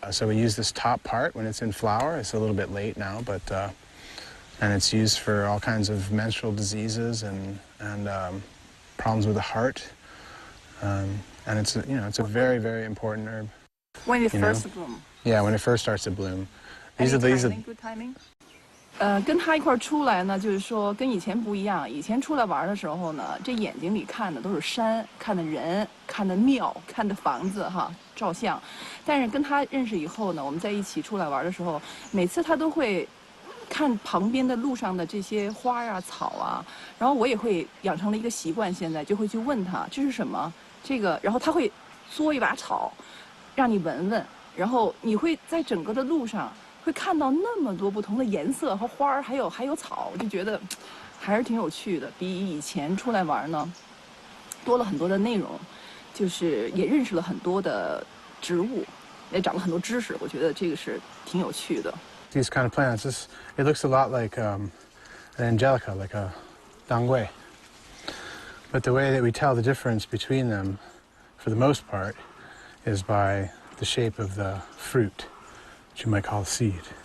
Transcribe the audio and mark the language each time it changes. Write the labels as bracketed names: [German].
[English] So we use this top part when it's in flower. It's a little bit late now, but and it's used for all kinds of menstrual diseases and problems with the heart. And it's, you know, it's a very, very important herb. When it first bloom. Yeah, when it first starts to bloom. These are good timing. [Chinese] 跟他一块出来呢，就是说跟以前不一样。以前出来玩的时候呢，这眼睛里看的都是山，看的人，看的庙，看的房子哈，照相。但是跟他认识以后呢，我们在一起出来玩的时候，每次他都会看旁边的路上的这些花啊、草啊，然后我也会养成了一个习惯，现在就会去问他这是什么，这个，然后他会嗦一把草，让你闻闻，然后你会在整个的路上。会看到那么多不同的颜色和花儿，还有草，我就觉得还是挺有趣的。比以前出来玩呢，多了很多的内容，就是也认识了很多的植物，也长了很多知识。我觉得这个是挺有趣的。 [English] These kind of plants, it looks a lot like an angelica, like a dangui. But the way that we tell the difference between them, for the most part, is by the shape of the fruit. Which you might call a seed.